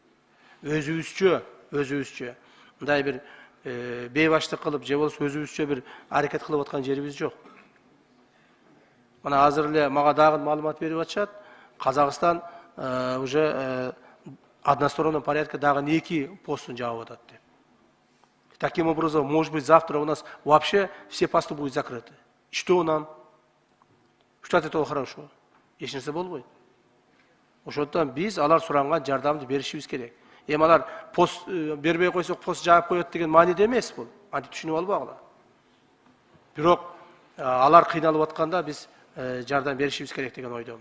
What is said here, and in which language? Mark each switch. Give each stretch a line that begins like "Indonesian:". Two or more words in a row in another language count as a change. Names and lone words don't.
Kyrgyz: Өзүбүзчө мындай бир бейбаштык кылып, же болбосо өзүбүзчө бир аракет кылып аткан жерибиз жок. Мына азыр эле мага дагы маалымат берип атышат. Казакстан
Russian: уже одностороннем порядке
Kyrgyz: дагы 2 постун жаап атат деп.
Russian: Таким образом, может быть, завтра у нас вообще все посты будут закрыты. И что нам? Что от этого хорошего?
Kyrgyz: Эч нерсе болбойт. Ошондон биз алар суранган жардамды беришибиз керек. Эми алар пост бербей койсок, пост жаап коет деген мааниде эмес бул. Антип түшүнүп албагыла. Бирок алар кыйналып атканда биз жардам беришибиз керек деген ойдомун.